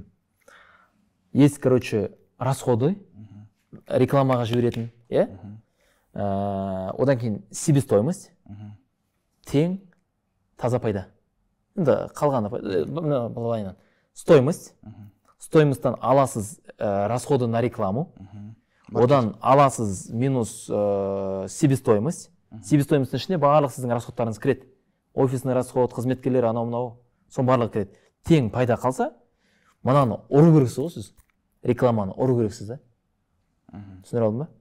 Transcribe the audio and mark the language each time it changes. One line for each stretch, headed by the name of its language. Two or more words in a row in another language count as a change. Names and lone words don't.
Russian: Есть, короче, расходы,
Kazakh: рекламаға жіберетін, одан кейін себестоимость, тең, таза пайда. Енді қалғаны пайда, стоимость, стоимосттан аласыз
Russian: расходы на рекламу,
Kazakh: одан аласыз минус себестоимость. Себестоимосттың ішіне барлық сіздің расходтарыңыз кіреді.
Russian: Офисный расход,
Kazakh: қызметкерлер, анау мынау, соның барлығы кіреді. Тең пайда қалса, мынаны ұру керексіз ғой сіз. Рекламаны ұру керексіз, да? Түсіндіре алдым ба?